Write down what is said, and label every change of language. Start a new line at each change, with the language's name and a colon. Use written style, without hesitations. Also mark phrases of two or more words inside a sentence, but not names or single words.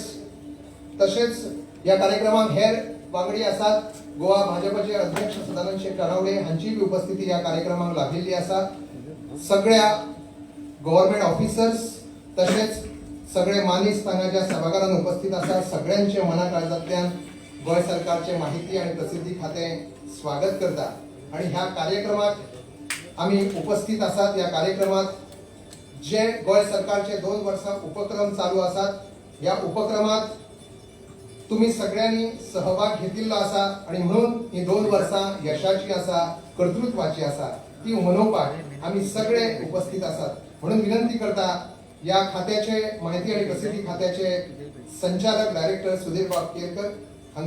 Konkani: तसेच या कार्यक्रमात हेर वांगडी असतात. गोवा भाजपचे अध्यक्ष सदानंद शेठ रानवडे हांची बी उपस्थिती या कार्यक्रमाक लाभिल्ली आसा. सगळ्या
English: government officers
Konkani: तसेच सगळे मानी स्थानाच्या सभागारांत उपस्थित असतात. सगळ्यांचे मना काळजांतल्यान गोंय सरकारचे माहिती आणि प्रसिद्धी खाते स्वागत करता. आणि ह्या कार्यक्रमात आम्ही उपस्थित असतात. या कार्यक्रमात जे गोंय सरकारचे 2 वर्सां उपक्रम चालू असतात. या उपक्रमात तुम्ही सगळ्यांनी सहभाग घेतिल्लो आसा आणि म्हणून ही 2 वर्सां यशाची आसा, कर्तृत्वाची आसा ती मनोवपाक आम्ही सगळे उपस्थित असतात. म्हणून विनंती करता या खात्याचे माहिती आणि प्रसिद्धी खात्याचे संचालक डायरेक्टर सुधीर बाब केरकर हांका